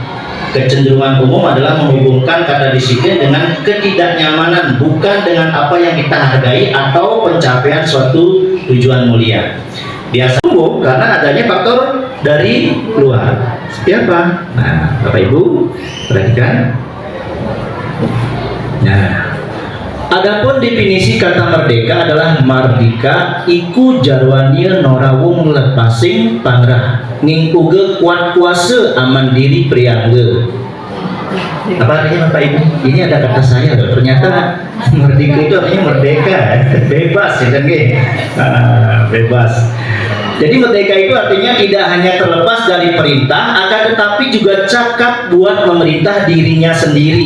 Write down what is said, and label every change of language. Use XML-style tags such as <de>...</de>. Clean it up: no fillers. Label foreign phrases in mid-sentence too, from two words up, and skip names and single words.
<id>Kecenderungan umum adalah menghubungkan kata disiplin dengan ketidaknyamanan, bukan dengan apa yang kita hargai atau pencapaian suatu tujuan mulia. Biasa umum karena adanya faktor dari luar. Seperti apa? Nah, Bapak Ibu perhatikan. Nah, adapun definisi kata merdeka adalah</id> <jv>mardika iku jarwania norawung lepasing pangrah ngingkuge kuat kuasa aman diri priangge.</jv> <id>Apa artinya Bapak Ibu? Ini ada kata saya loh. Ternyata merdeka itu artinya merdeka, bebas ya kan? Bebas. Jadi merdeka itu artinya tidak hanya terlepas dari perintah, akan tetapi juga cakap buat memerintah dirinya sendiri.</id>